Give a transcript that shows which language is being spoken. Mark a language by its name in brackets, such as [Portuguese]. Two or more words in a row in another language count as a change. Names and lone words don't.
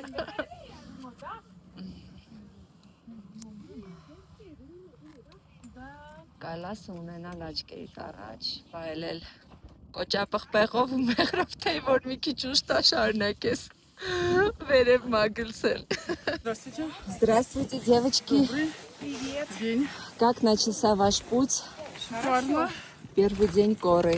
[Armenian] Կայլասը ունենալ աչքերիդ առաջ, վայելել կոճապղպեղով ու մեղրով թեյ, որ մի քիչ ուշ շարունակես վերև մագլսել։ [Russian] Здравствуйте. Здравствуйте, девочки. Привет. День. Как начался ваш путь? Шикарно. Первый день горы.